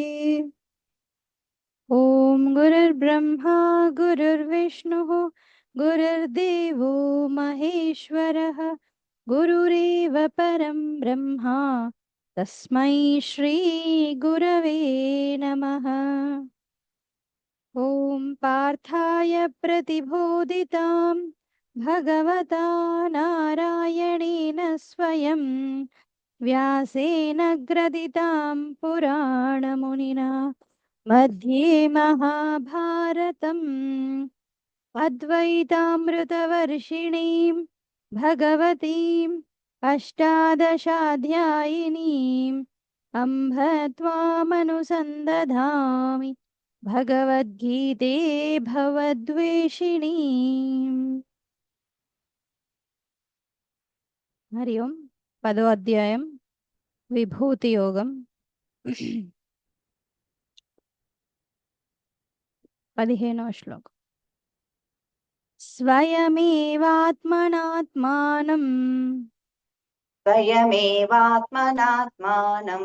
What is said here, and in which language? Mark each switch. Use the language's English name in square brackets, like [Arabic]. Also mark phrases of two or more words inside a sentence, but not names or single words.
[Sanskrit] ఓం గురుర్బ్రహ్మా గురుర్విష్ణుః గురుర్దేవో మహేశ్వరः గురురేవ పరం బ్రహ్మ తస్మై శ్రీ గురవే నమః. ఓం పార్థాయ ప్రతిబోధితాం భగవతా నారాయణేన స్వయం వ్యాసేన గ్రథితాం పురాణమునినా मध्ये महाभारतम् अद्वैतामृतवर्षिणीं भगवतीम् अष्टादशाध्यायिनीम् अम्भ त्वामनुसन्दधामि भगवद्गीते भवद्वेषिणीम्. हरि ओम्. [Telugu] 10వ అధ్యాయం విభూతి యోగం. 15వ శ్లోకం. [Sanskrit] స్వయమేవాత్మనాత్మానం స్వయమేవాత్మనాత్మానం